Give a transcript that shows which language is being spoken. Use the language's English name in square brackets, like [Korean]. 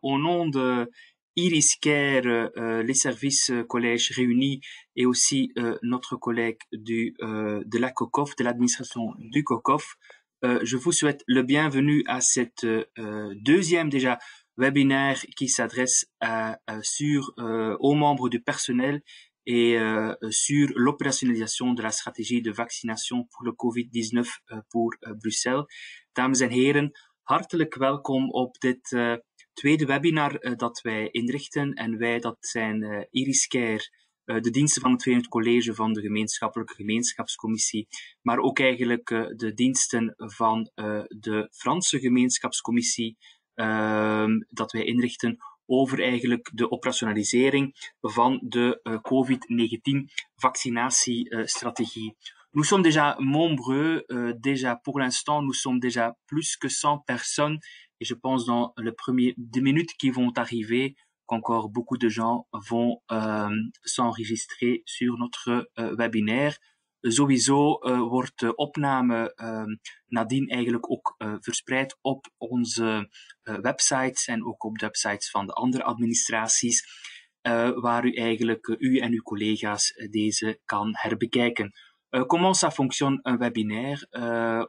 [French] Au nom de Iris Care, les services collège réunis et aussi notre collègue de la COCOF, de l'administration du COCOF, je vous souhaite le bienvenu à cette deuxième déjà webinaire qui s'adresse aux membres du personnel et sur l'operationalisation de la strategie de vaccination pour le COVID-19 [Dutch] voor Bruxelles. Dames en heren, hartelijk welkom op dit tweede webinar dat wij inrichten. En wij, dat zijn Iris Care, de diensten van het Verenigd College van de Gemeenschappelijke Gemeenschapscommissie, maar ook eigenlijk de diensten van de Franse Gemeenschapscommissie, dat wij inrichten over eigenlijk de operationalisering van de COVID-19 vaccinatiestratégie. [French] Nous sommes déjà nombreux, déjà pour l'instant, nous sommes déjà plus que 100 personnes et je pense dans les premières 10 minutes qui vont arriver qu'encore beaucoup de gens vont s'enregistrer sur notre webinaire. [Dutch] Sowieso wordt de opname nadien eigenlijk ook verspreid op onze websites en ook op de websites van de andere administraties, waar u eigenlijk u en uw collega's deze kan herbekijken. [French] Comment ça fonctionne un webinaire?